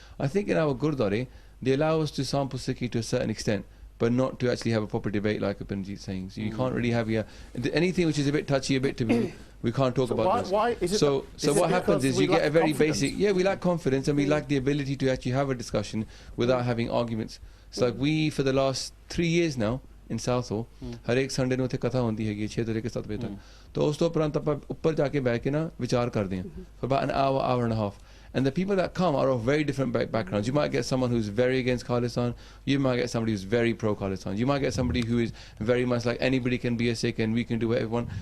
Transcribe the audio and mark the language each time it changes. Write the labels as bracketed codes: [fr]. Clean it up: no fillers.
[en] I think in our Gurdwara, they allow us to sample Sikhi to a certain extent, but not to actually have a proper debate like Apinjit is saying. So you can't really have anything which is a bit touchy, a bit taboo. We can't talk about this. Why is it so what happens is you get a very basic. Yeah, we lack confidence and we lack the ability to actually have a discussion without having arguments. It's like we, for the last 3 years now, in Southall, [hi] हर एक Sunday [pa] ਨੂੰ ਉੱਥੇ ਕਥਾ ਹੁੰਦੀ ਹੈਗੀ 6 ਤੋਂ ਲੈ ਕੇ 7 ਵਜੇ ਤੱਕ [hi] तो उस तो उपरांत [pa] ਆਪਾਂ ਉੱਪਰ ਜਾ ਕੇ ਬੈਠ ਕੇ ਨਾ ਵਿਚਾਰ ਕਰਦੇ ਹਾਂ [en] for about an hour and a half And the people that come are of very different backgrounds. You might get someone who's very against Khalistan. You might get somebody who's very pro-Khalistan. You might get somebody who is very much like anybody can be a Sikh and we can do whatever we want.